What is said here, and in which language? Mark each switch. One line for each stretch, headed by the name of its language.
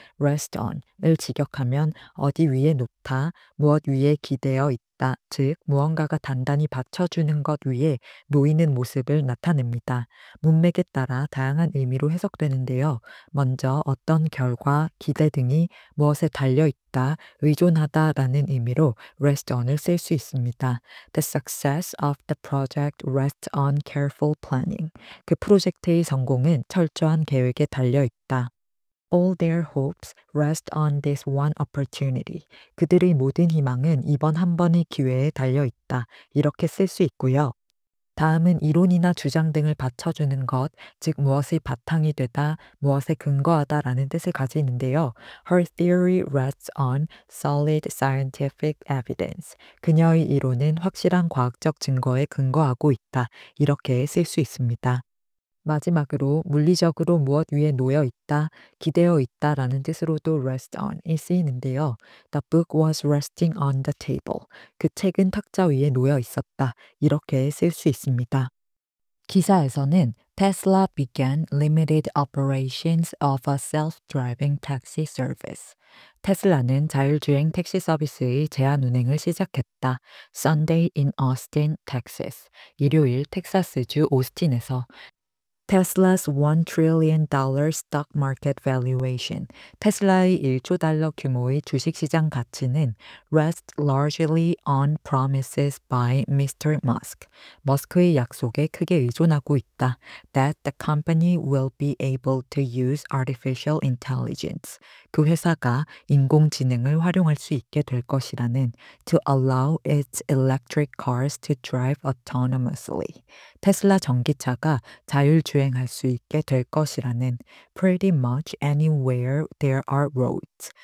Korean: rest on을 직역하면 어디 위에 놓다, 무엇 위에 기대어 있다, 즉 무언가가 단단히 받쳐주는 것 위에 놓이는 모습을 나타냅니다. 문맥에 따라 다양한 의미로 해석되는데요. 먼저 어떤 결과, 기대 등이 무엇에 달려있다, 의존하다라는 의미로 rest on을 쓸 수 있습니다.
English: The success of the project rests on careful planning.
Korean: 그 프로젝트의 성공은 철저한 계획에 달려 있다.
English: All their hopes rest on this one opportunity.
Korean: 그들의 모든 희망은 이번 한 번의 기회에 달려 있다. 이렇게 쓸 수 있고요. 다음은 이론이나 주장 등을 받쳐주는 것, 즉 무엇의 바탕이 되다, 무엇에 근거하다라는 뜻을 가지는데요.
English: Her theory rests on solid scientific evidence.
Korean: 그녀의 이론은 확실한 과학적 증거에 근거하고 있다. 이렇게 쓸 수 있습니다. 마지막으로 물리적으로 무엇 위에 놓여 있다, 기대어 있다라는 뜻으로도 rest on이 쓰이는데요.
English: The book was resting on the table.
Korean: 그 책은 탁자 위에 놓여 있었다. 이렇게 쓸 수 있습니다. 기사에서는
English: Tesla began limited operations of a self-driving taxi service.
Korean: 테슬라는 자율주행 택시 서비스의 제한 운행을 시작했다.
English: Sunday in Austin, Texas.
Korean: 일요일 텍사스주 오스틴에서
English: Tesla's $1 trillion stock market valuation.
Korean: 테슬라의 1조 달러 규모의 주식시장 가치는
English: rests largely on promises by Mr. Musk.
Korean: 머스크의 약속에 크게 의존하고 있다.
English: That the company will be able to use artificial intelligence.
Korean: 그 회사가 인공지능을 활용할 수 있게 될 것이라는
English: to allow its electric cars to drive autonomously.
Korean: 테슬라 전기차가 자율주행할 수 있게 될 것이라는
English: pretty much anywhere there are roads.